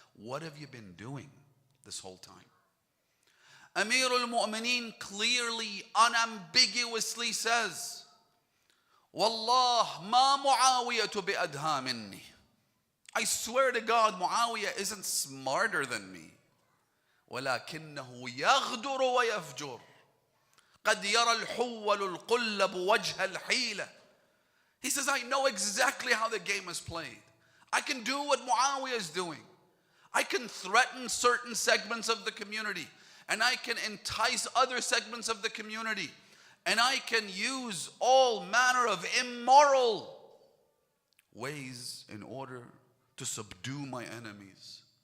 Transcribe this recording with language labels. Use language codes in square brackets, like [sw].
[en] What have you been doing this whole time? Amir al-Mu'mineen clearly, unambiguously says, [ar] Wallah ma Muawiyah bi adha minni. [en] I swear to God, Muawiyah isn't smarter than me. [ar] ولكنه يغدر ويفجر قد يرى الحول القلب وجه الحيلة. [en] He says, I know exactly how the game is played. I can do what Muawiyah is doing. I can threaten certain segments of the community, and I can entice other segments of the community, and I can use all manner of immoral ways in order to subdue my enemies.